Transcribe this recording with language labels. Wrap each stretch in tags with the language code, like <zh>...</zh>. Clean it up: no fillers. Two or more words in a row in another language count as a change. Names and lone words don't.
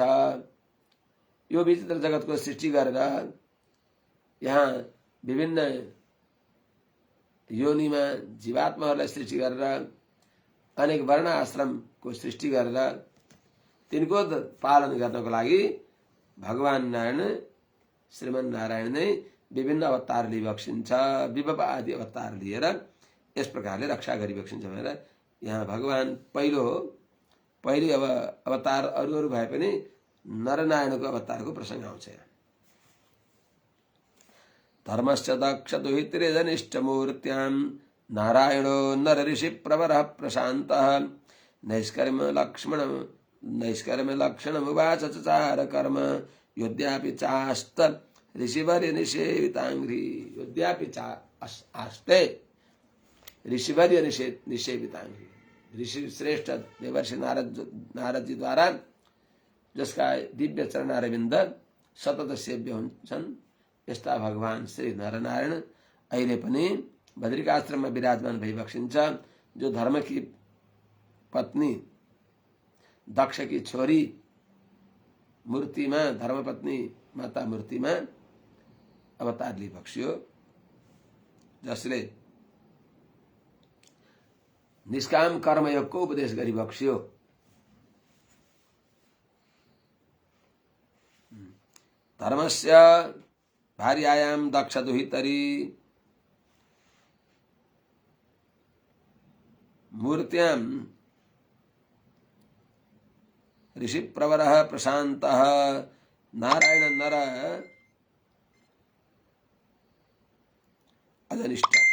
<ne>यो विचित्र जगतको सृष्टि गरेर यहाँ विभिन्न योनिमा जीवात्माहरूलाई सृष्टि गरेर अनेक वर्ण आश्रमको सृष्टि गरेर तिनको पालन गर्नको लागि भगवान नारायण श्रीमन नारायण नै विभिन्न अवतार लिइबक्सिन्छ। विभव आदि अवतार लिएर यस प्रकारले रक्षा गरिबक्सिन्छ भनेर यहाँ भगवान पहिलो हो। पहिले अब अवतार अरू भए पनि नरनारायणको अवतारको प्रसङ्ग आउँछ।</ne> <sa>धर्मस्य दक्ष दुहितृजनिष्ठ मूर्त्यां नारायणो नर ऋषि प्रवरः प्रशान्तः नैष्कर्म लक्षणमुवाच चचार कर्म योद्यापि चास्त ऋषिवर्य निषेवितांघ्रि। योद्यापि आस्ते ऋषिवर्य निषेवितांघ्रि।</sa> <ne>ऋषि श्रेष्ठ देवर्षि नारद जी द्वारा जसका दिव्य चरणारविन्द सतत सेव्य हुन्छन् यस्ता भगवान श्री नरनारायण अहिले पनि बद्रिकाश्रममा विराजमान भइबक्सिन्छ। जो</ne> <hi>धर्म की पत्नी दक्ष की</hi> <ne>छोरी मूर्तिमा, धर्मपत्नी माता मूर्तिमा अवतार लिइबक्सियो, जसले निष्काम कर्मयोगको उपदेश गरिबक्सियो।</ne> <sa>धर्मस्य भार्यायां दक्ष दुहितरी मूर्त्यां ऋषि प्रवरः प्रशान्तः नारायण नर अजनिष्ठ।</sa>